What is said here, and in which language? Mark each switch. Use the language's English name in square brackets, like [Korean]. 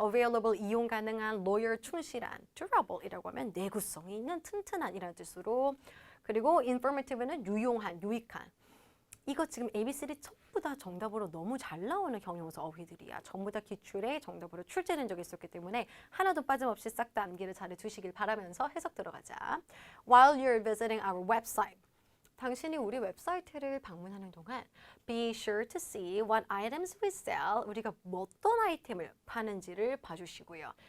[Korean] available 이용 가능한, loyal 충실한, durable이라고 하면 내구성이 있는, 튼튼한이라는 뜻으로 그리고 informative는 유용한, 유익한. 이거 지금 ABCD 전부 다 정답으로 너무 잘 나오는 형용사 어휘들이야. 전부 다 기출에 정답으로 출제된 적이 있었기 때문에 하나도 빠짐없이 싹 다 암기를 잘 해두시길 바라면서 해석 들어가자. [English] While you're visiting our website. [Korean] 당신이 우리 웹사이트를 방문하는 동안 [English] be sure to see what items we sell. [Korean] 우리가 어떤 아이템을 파는지를 봐주시고요.